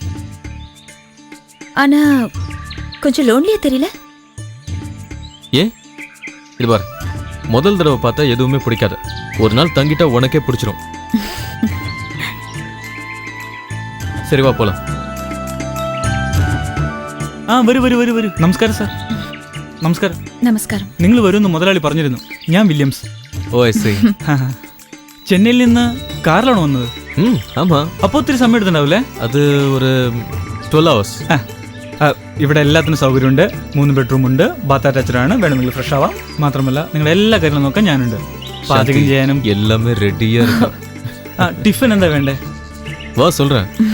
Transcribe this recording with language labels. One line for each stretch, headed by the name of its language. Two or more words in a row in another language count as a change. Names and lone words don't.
Tamil: ஆனா கொஞ்சம் லோன்லியா தெரியல. ஏன்? இது பார், முதல் தடவை பார்த்தா எதுவுமே பிடிக்காது. ஒரு நாள் தங்கிட்டா உனக்கே பிடிச்சிரும். சரி வா போலாம்.
Malayalam: വരൂ. നമസ്കാരം സാർ. നമസ്കാരം. നമസ്കാരം. നിങ്ങൾ വരുമെന്ന് മുതലാളി പറഞ്ഞിരുന്നു. ഞാൻ വില്യംസ്.
English: oh I see.
Malayalam: ചെന്നൈയിൽ നിന്ന് കാറിലാണോ വന്നത്?
Tamil: ആമാ.
Malayalam: അപ്പോൾ ഒത്തിരി സമയം എടുത്തിട്ടുണ്ടാവില്ലേ? അത് ഒരു
English: 12 hours.
Malayalam: ഇവിടെ എല്ലാത്തിനും സൗകര്യമുണ്ട്. 3 ബെഡ്റൂം ഉണ്ട്,
English: bath attached
Malayalam: ആണ്. വേണമെങ്കിൽ ഫ്രഷ് ആവാം. മാത്രമല്ല നിങ്ങളുടെ എല്ലാ കാര്യങ്ങളും നോക്കാൻ ഞാനുണ്ട്. പാചകം ചെയ്യാനും
Tamil: எல்லாமே ரெடியா இருக்கு.
Malayalam: ടിഫിൻ എന്താ വേണ്ടേ?
Tamil: வா சொல்றேன்.